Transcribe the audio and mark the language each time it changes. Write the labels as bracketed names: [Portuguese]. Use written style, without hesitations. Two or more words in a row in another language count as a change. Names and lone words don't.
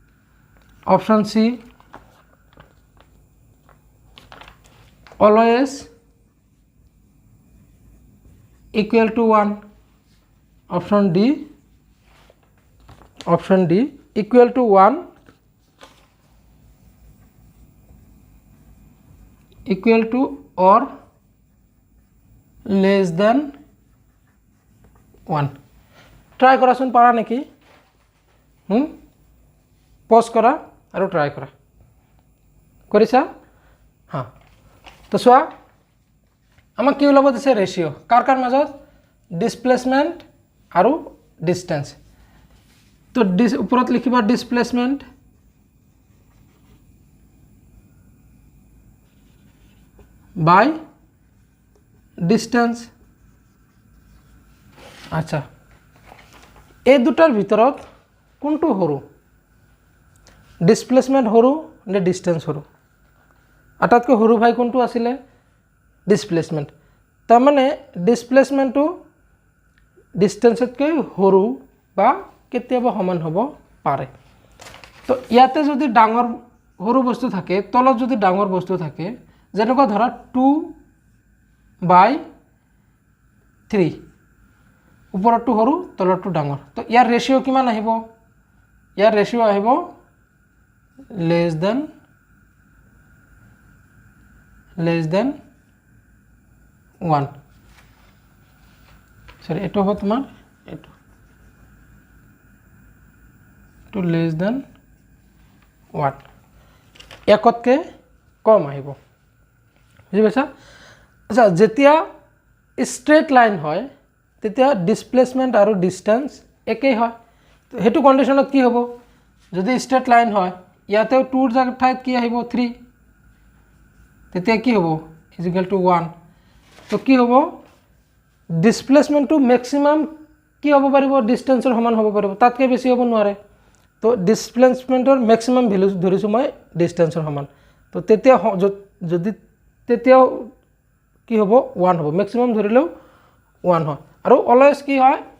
[English] Option C, always equal to 1, option D equal to 1 equal to or less than 1 [Assamese] ট্রাই কৰাচোন পাৰা নেকি পজ কৰা আৰু ট্রাই কৰা কৰিছা হ্যাঁ তো চোৱা আমাক কি ওলাব দিছে ৰেশিও কাৰ কাৰ মাজত ডিসপ্লেসমেন্ট আৰু ডিসটেন্স তো ওপৰত লিখিবা ডিসপ্লেসমেন্ট [English] by distance [Assamese] আচ্ছা এই দুটাৰ ভিতৰত কোনটো সৰু ডিসপ্লেসমেন্ট সৰু নে ডিসটেন্স সৰু আটাতকৈ সৰু ভাই কোনটো আছিলে ডিসপ্লেসমেন্ট তাৰ মানে ডিসপ্লেসমেন্টটো ডিসটেন্সতকৈ সৰু বা কেতিয়াবা সমান হ'ব পাৰে তো ইয়াতে যদি ডাঙৰ সৰু বস্তু থাকে তলত যদি ডাঙৰ বস্তু থাকে যেনেকুৱা ধৰা 2/3 ওপৰটো সৰু তলৰটো ডাঙৰ তো ইয়াৰ ৰেশিও কিমান আহিব ইয়াৰ ৰেশিও আহিব [English] less than 1 [Bangla] সরি এটো হবে তোমার এটো [English] to less than 1 [Assamese] একতকে কম আহিব বুঝি পাইছা আচ্ছা যেতিয়া [English] straight line [Assamese] হয় তেতিয়া ডিসপ্লেসমেন্ট আৰু ডিসটেন্স একেই হয় তো হেতু কন্ডিশনত কি হ'ব যদি [English] straight line [Assamese] হয় ইয়াতেও 2 ৰ ঠাইত কি আহিব 3 তেতিয়া কি হ'ব [English] is equal to 1 [Assamese] তো কি হ'ব ডিসপ্লেসমেন্টটো ম্যাক্সিমাম কি হ'ব পাৰিব ডিসটেন্সৰ সমান হ'ব পাৰিব তাতকৈ বেছি হ'ব নোৱাৰে তো ডিসপ্লেসমেন্টৰ [English] maximum value [Assamese] ধৰিছো মই ডিসটেন্সৰ সমান তো তেতিয়া যদি তেতিয়াও কি হ'ব 1 হ'ব ম্যাক্সিমাম ধৰিলেও 1 হয় আৰু অলৱেজ কি হয়